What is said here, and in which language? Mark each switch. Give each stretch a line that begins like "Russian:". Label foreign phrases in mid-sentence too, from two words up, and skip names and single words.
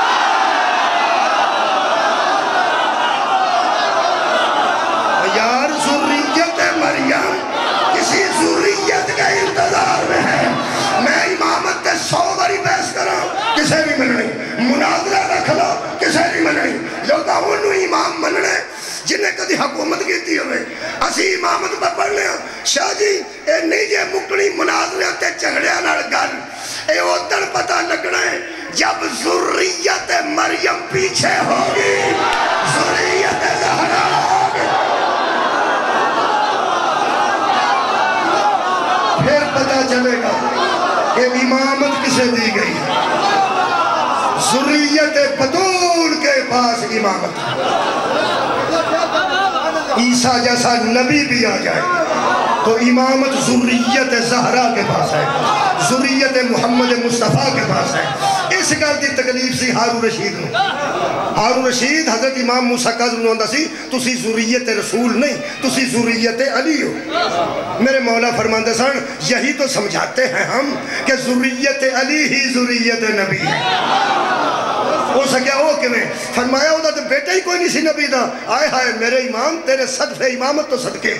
Urdu: یار ذریت مریم کسی ذریت کے انتظار میں ہے۔
Punjabi: میں امامت تے 100 باری بحث کرا کسے نہیں مننی، مناظرہ رکھ لو کسے نہیں مننی، لوگا انہوں امام مننے جنہیں کدی حکومت کیتی ہوئے اسی امامت پر پڑھنے ہیں۔ شاہ جی اے نہیں جے مکڑی مناظرہ تے چگڑیا نال گل، اے ادھر پتہ لگنا ہے جب ذریت مریم پیچھے ہوگی، ذریت زہرا ہوگی، پھر پتہ چلے گا کہ امامت کسے دی گئی ہے۔
Urdu: ذریت بطول کے پاس امامت، عیسیٰ جیسا نبی بھی آ جائے تو امامت ذریت زہرا کے پاس ہے، ذریت محمد مصطفیٰ کے پاس ہے۔
Punjabi: اس گل دی تکلیف سی ہارون رشید نو۔ ہارون رشید حضرت امام موسیٰ کاظم نو آندہ سی تسی ذریت رسول نہیں، تسی ذریت علی ہو۔ میرے مولا فرماندے سن
Urdu: یہی تو سمجھاتے ہیں ہم کہ ذریت علی ہی ذریت نبی ہے۔
Punjabi: ہو سکیا ہو کہ میں فرمایا ہوتا تو بیٹا ہی کوئی نہیں سی نبی دا، آئے ہائے میرے امام تیرے صدف امامت تو صدقے۔